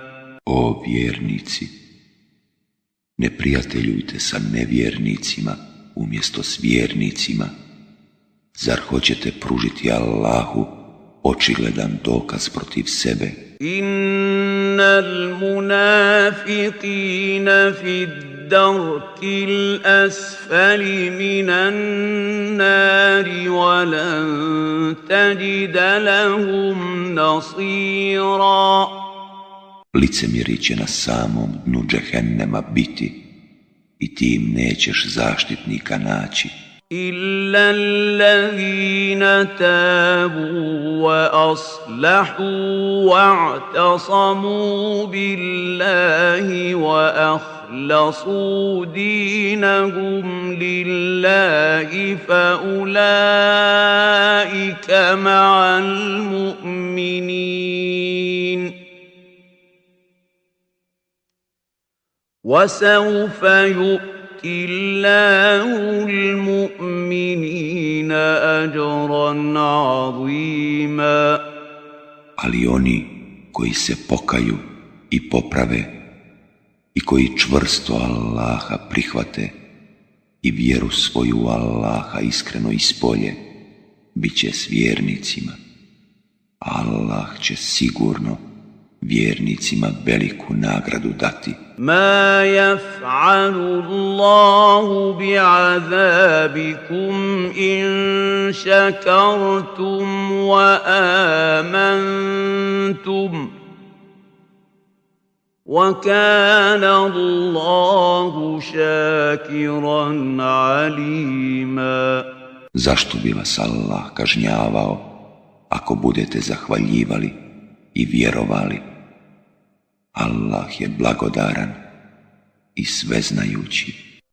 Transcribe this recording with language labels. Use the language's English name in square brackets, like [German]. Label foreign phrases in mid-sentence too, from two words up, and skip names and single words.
[Bosnian] O vjernici, ne prijateljujte sa nevjernicima umjesto s vjernicima. Zar hoćete pružiti Allahu očigledan dokaz protiv sebe? [Arabic] إن المنافقين في الدرك الأسفل من النار ولن تجد لهم نصيرا. [Bosnian] Licemjeri će na samom dnu džehennema biti i ti im nećeš zaštitnika naći. [Arabic] إلا الذين تابوا وأصلحوا واعتصموا بالله وأخلصوا دينهم لله فأولئك مع المؤمنين وسوف يؤتي الله المؤمنين أجرا عظيما. [Bosnian] Ali oni koji se pokaju i poprave i koji čvrsto Allaha prihvate i vjeru svoju Allaha iskreno ispolje, bit će s vjernicima. Allah će sigurno vjernicima veliku nagradu dati. [Arabic] ما يفعل الله بعذابكم إن شكرتم وآمنتم وكان الله شاكرا عليما. [Bosnian] Zašto bi vas Allah kažnjavao ako budete zahvaljivali i vjerovali? Allah je blagodaran i sveznajući.